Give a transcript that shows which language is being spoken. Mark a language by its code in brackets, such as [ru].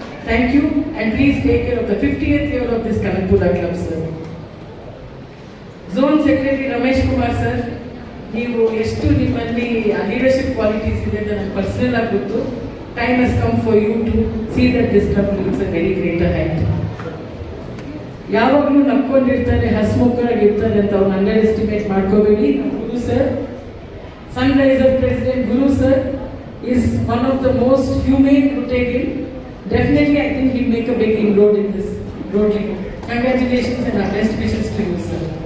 [en] Thank you, and please take care of the 50th year of this Kanakpura Club, sir. [kn] Zone Secretary Ramesh Kumar sir, ನೀವು ಎಷ್ಟು ನಿಮ್ಮಲ್ಲಿ leadership qualities ಇದೆ ಅಂತ ನನಗೆ personal ಆಗಿ ಗೊತ್ತು. [en] Time has come for you to see that this club reaches a very greater height. [kn] ಯಾವಾಗಲೂ ನಕ್ಕೊಂಡಿರ್ತಾರೆ, ಹಸ್ಮುಖರಾಗಿರ್ತಾರೆ ಅಂತ ಅವ್ರನ್ನ ಅಂಡರ್ ಎಸ್ಟಿಮೇಟ್ ಮಾಡ್ಕೋಬೇಡಿ. [en] Guru sir, sunriser president Guru sir is one of the most humane Rotarian. Definitely, I think he'll make a big inroad in this Rotary. Congratulations and our best wishes to you, sir.